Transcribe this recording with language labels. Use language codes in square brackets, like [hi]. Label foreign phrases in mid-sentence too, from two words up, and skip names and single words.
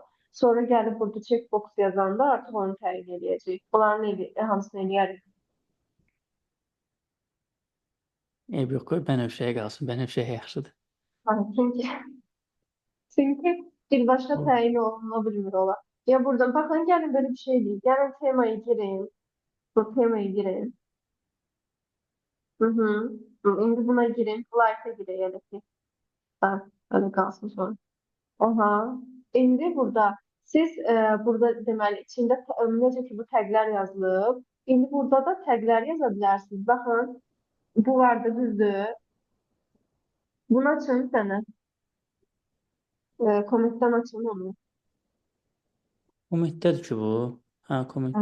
[az] Sonra gəlib burada checkbox yazanda artıq onu təyin edəcəyik. Bunların hamısını eləyərik. Yox, qoy bənövşəyə qalsın. Bənövşə yaxşıdır. Çünkü birbaşa təyin oluna bilmir ola. [tr] Ya burada bakın gelin böyle bir şey değil. Gelin temayı girin. Bu temayı girin. Hı hı. Şimdi buna girin. Like'a girelim ki. Ha, öyle kalsın sonra. Aha. [az] Şimdi burada siz burada deməli içində necə ki bu təqlər yazılıb. İndi burada da təqlər yaza bilərsiniz. Baxın, bu vardı düzdür. Bunu açın bir dənə. Kommentdən açın onu. Kommentdədir ki bu. Hə, komment.